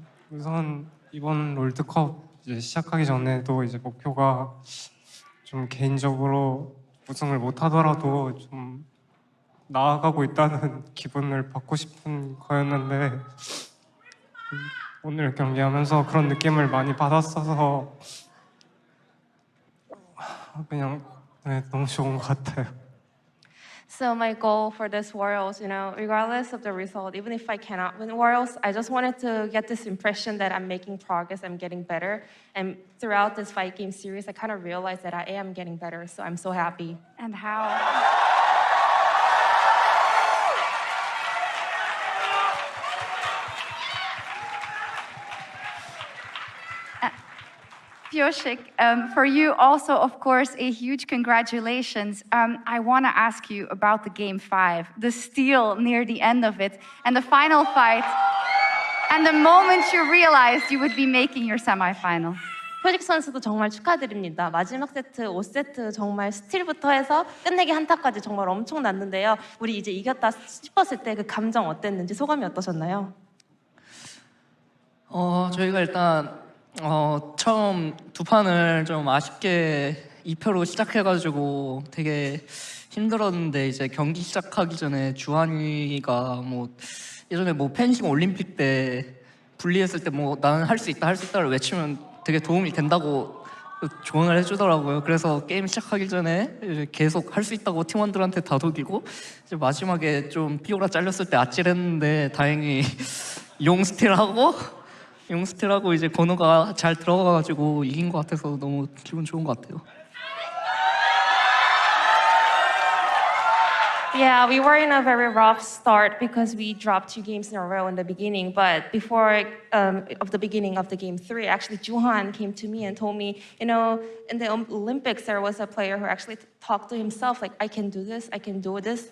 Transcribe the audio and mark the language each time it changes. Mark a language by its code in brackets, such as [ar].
[ko] 우선 이번 롤드컵 이제 시작하기 전에도 이제 목표가 좀 개인적으로 우승을 못 하더라도 좀 나아가고 있다는 기분을 받고 싶은 거였는데 오늘 경기하면서 그런 느낌을 많이 받았어서 그냥 너무 좋은 것 같아요. [en] So my goal for this Worlds, regardless of the result, even if I cannot win Worlds, I just wanted to get this impression that I'm making progress, I'm getting better. And throughout this 5-game series, I kind of realized that I am getting better, so I'm so happy. And how? Pyosik, for you also, of course, a huge congratulations. I want to ask you about the Game 5, the steal near the end of it, and the final fight, and the moment you realized you would be making your semifinal. [ko] 표식 선수도 정말 축하드립니다. 마지막 세트, 5세트 정말 스틸부터 해서 끝내기 한타까지 정말 엄청났는데요. 우리 이제 이겼다 싶었을 때 그 감정 어땠는지 소감이 어떠셨나요? 저희가 일단 처음 두 판을 좀 아쉽게 2패로 시작해가지고 되게 힘들었는데 이제 경기 시작하기 전에 주한이가 예전에 펜싱 올림픽 때 분리했을 때 나는 할 수 있다를 외치면 되게 도움이 된다고 조언을 해주더라고요. 그래서 게임 시작하기 전에 이제 계속 할 수 있다고 팀원들한테 다독이고 이제 마지막에 좀 피오라 잘렸을 때 아찔했는데 다행히 용 스틸하고 이제 건우가 잘 들어가가지고 이긴 것 같아서 너무 기분 좋은 것 같아요. [en] Yeah, we were in a very rough start because we dropped 2 games in a row in the beginning. But before of the beginning of the game 3, actually Juhan came to me and told me, in the Olympics there was a player who actually talked to himself like, I can do this, I can do this.